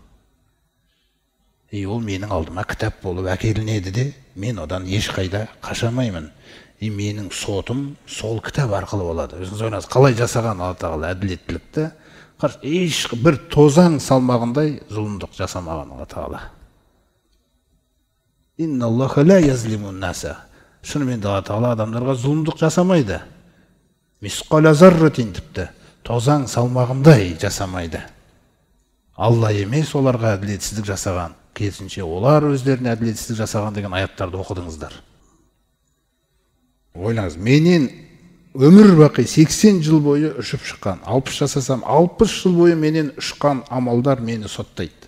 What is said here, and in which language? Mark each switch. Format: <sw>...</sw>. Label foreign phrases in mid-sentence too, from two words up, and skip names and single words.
<kk>Ол менің алдыма кітап болып әкелінеді де, мен одан ешқайда қашамаймын. Менің сотым сол кітап арқылы болады. Өзіңіз ойлаңыз, қалай жасаған Алла Тағала әділеттілікті, еш бір тозаң салмағындай зұлымдық жасамаған Алла Тағала.</kk> <ar>إن الله لا يظلم الناس.</ar> <kk>Шынымен Алла Тағала адамдарға зұлымдық жасамайды.</kk> <ar>مثقال ذرة</ar> <kk>тіпті тозаң салмағындай жасамайды. Алла емес оларға әділетсіздік жасаған. Керісінше олар өздеріне әділетсіздік жасаған деген аяттарды оқыдыңыздар. Ойлаңыз, менен өмір бақи 80 жыл бойы ұшып шыққан, 60 жасасам, 60 жыл бойы менен ұшқан амалдар мені соттайды.</kk>